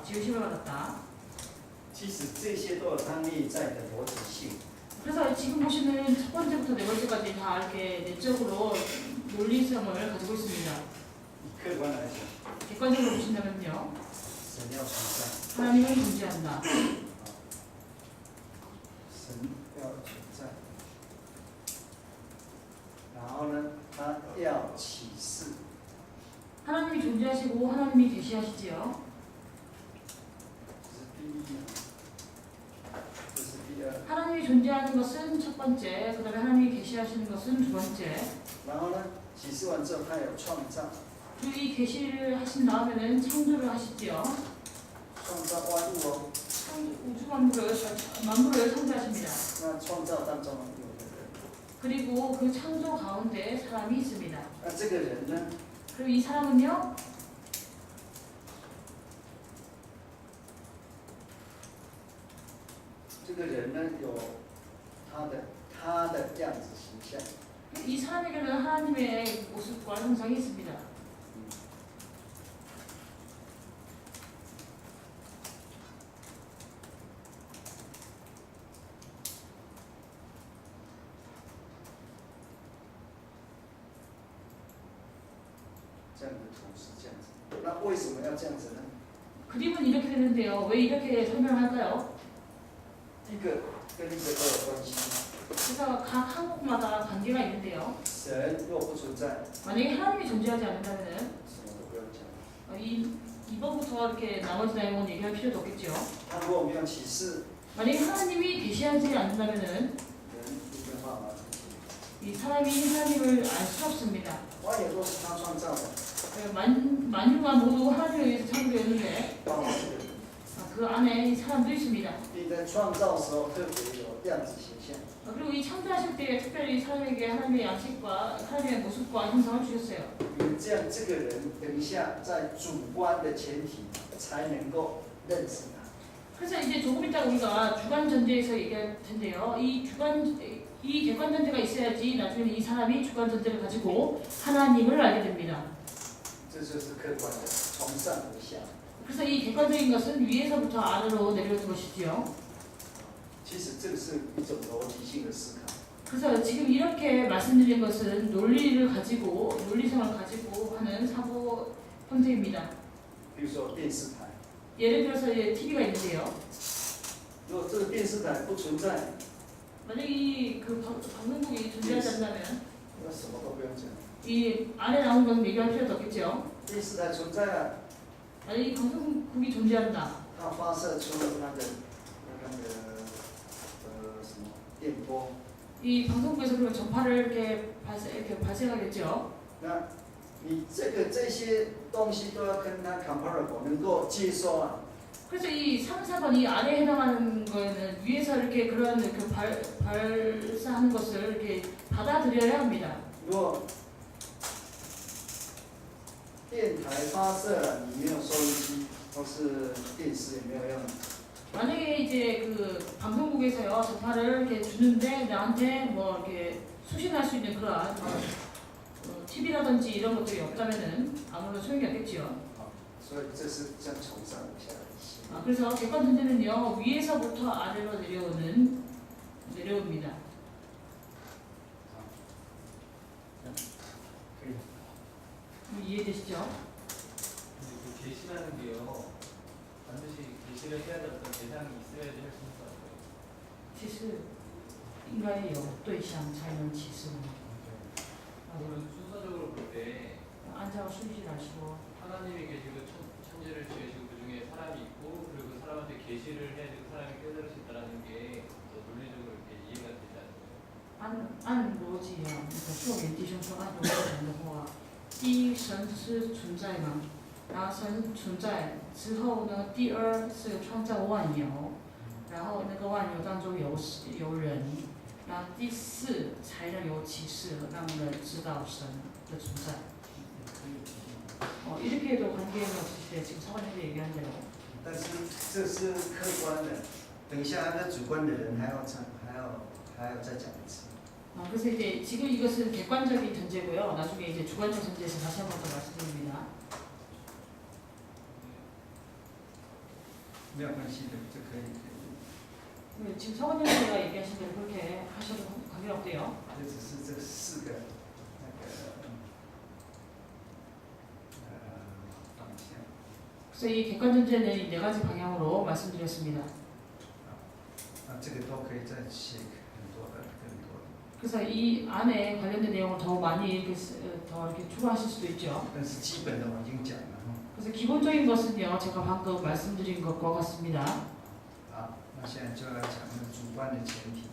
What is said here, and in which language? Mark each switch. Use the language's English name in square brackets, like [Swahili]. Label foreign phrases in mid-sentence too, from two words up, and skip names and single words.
[Korean] 지으심을 받았다. [Chinese] 其实这些都有它内在的逻辑性。 [Korean] 그래서 지금 보시는 첫 번째부터 네 번째까지 다 이렇게 내적으로 논리성을 가지고 있습니다. [Chinese] 客观来讲， [Korean] 객관적으로 보신다면요. [Chinese] 神要存在， [Korean] 하나님은 존재한다. [Chinese] 神要存在。然后呢，他要启示， [Korean] 하나님이 존재하시고 하나님이 계시하시지요. [Chinese] 这是第一啊，这是第二。 [Korean] 하나님이 존재하는 것은 첫 번째, 그 다음에 하나님이 계시하시는 것은 두 번째. [Chinese] 然后呢，启示完之后，他有创造， [Korean] 그리고 이 계시를 하신 다음에는 창조를 하시지요. [Chinese] 创造万物哦。 [Korean] 우주 만물을 창조하십니다. [Chinese] 那创造当中有个人， [Korean] 그리고 그 창조 가운데 사람이 있습니다. [Chinese] 那这个人呢， [Korean] 그리고 이 사람은요. [Chinese] 这个人呢有他的样子形象。 [Korean] 이 사람에게는 하나님의 모습과 형상이 있습니다. 음. [Chinese] 这样的图是这样子，那为什么要这样子呢？ [Korean] 그림은 이렇게 되는데요. 왜 이렇게 설명할까요? [Chinese] 一个跟一个都有关系。 [Korean] 그래서 각 항목마다 관계가 있는데요. [Chinese] 神若不存在， [Korean] 만약에 하나님이 존재하지 않는다면 [Chinese] 什么都不用讲。 [Korean] 이번부터 이렇게 나머지 내용은 얘기할 필요도 없겠죠. [Chinese] 他如果没有启示， [Korean] 만약에 하나님이 계시하지 않는다면 [Chinese] 人一定话嘛。 [Korean] 이 사람이 하나님을 알 수 없습니다. [Chinese] 万有都是他创造的， [Korean] 만유가 모두 하나님에 의해서 창조되었는데 [Chinese] 包括这个人， [Korean] 그 안에 이 사람도 있습니다. [Chinese] 并在创造的时候特别有样子形象。 [Korean] 그리고 이 창조하실 때 특별히 사람에게 하나님의 양식과 하나님의 모습과 형상을 주셨어요. [Chinese] 因为这样，这个人等一下在主观的前提才能够认识他。 [Korean] 그래서 이제 조금 이따 우리가 주관 전제에서 얘기할 텐데요. 이 객관 전제가 있어야지 나중에 이 사람이 주관 전제를 가지고 하나님을 알게 됩니다. [Chinese] 这就是客观的，从上而下。 [Korean] 그래서 이 객관적인 것은 위에서부터 아래로 내려오는 것이지요. [Chinese] 其实这个是一种逻辑性的思考。 [Korean] 그래서 지금 이렇게 말씀드린 것은 논리성을 가지고 하는 사고 형태입니다. [Chinese] 比如说电视台， [Korean] 예를 들어서 이제 TV가 있는데요. [Chinese] 如果这个电视台不存在， [Korean] 만약 그 방송국이 존재하지 않는다면 [Chinese] 那什么都不用讲。 [Korean] 이 안에 나온 건 얘기할 필요도 없겠죠. [Chinese] 电视台存在了， [Korean] 만약 이 방송국이 존재한다. [Chinese] 它发射出它的什么电波， [Korean] 이 방송국에서 그러면 전파를 이렇게 발생하겠죠. [Chinese] 那你这些东西都要跟他 comparable， 能够接受啊。 [Korean] 그래서 이 3, 4번 이 아래에 해당하는 거에는 위에서 이렇게 그런 그 발사하는 것을 이렇게 받아들여야 합니다. [Chinese] 如果电台发射了，你没有收音机或是电视也没有用。 [Korean] 만약에 이제 그 방송국에서요 전파를 이렇게 주는데 나한테 뭐 이렇게 수신할 수 있는 그러한 TV라든지 이런 것들이 없다면은 아무런 소용이 없겠지요. [Chinese] 所以这是这样从上往下的系。 [Korean] 그래서 객관 전제는요 위에서부터 아래로 내려옵니다. [Chinese] 可以。 [Korean] 이해되시죠? 근데 그 계시라는 게요. 반드시 계시를 해야 될 어떤 대상이 있어야지 할 수 있는 거 같아요. [Chinese] 其实应该有对象才能启示嘛. [Korean] 그러면 순서적으로 볼 때 [Chinese] 按照顺序来说 [Korean] 하나님이 계시고 천지를 지으시고 그 중에 사람이 있고 그리고 그 사람한테 계시를 해야 되고 사람이 깨달을 수 있다는 게 더 논리적으로 이렇게 이해가 되지 않나요? [Chinese] 按逻辑啊，那个硕元弟兄说按逻辑讲的话，第一神是存在嘛，然后神存在之后呢，第二是创造万有，然后那个万有当中有人，然后第四才能有启示，让人知道神的存在。 [Korean] 이렇게 해도 관계는 없을 때 지금 사관님이 얘기한 대로. [Chinese] 但是这是客观的，等一下那主观的人还要再讲一次。 [Korean] 그래서 이제 지금 이것은 객관적인 전제고요. 나중에 이제 주관적 전제에서 다시 한 번 더 말씀드립니다. [Chinese] 没有关系的，这可以。 [Korean] 지금 사관님이 얘기하신 대로 그렇게 하셔도 관계없대요. [Chinese] 这只是这四个方向。 [Korean] 그래서 이 객관 전제는 이 네 가지 방향으로 말씀드렸습니다. [Chinese] 这个都可以再写很多的，更多的。 [Korean] 그래서 이 안에 관련된 내용을 더 많이 이렇게 더 이렇게 추가하실 수도 있죠. [Chinese] 但是基本的我已经讲了。 [Korean] 그래서 기본적인 것은요, 제가 방금 말씀드린 것과 같습니다. [Chinese] 好，那现在就要讲那个主观的前提。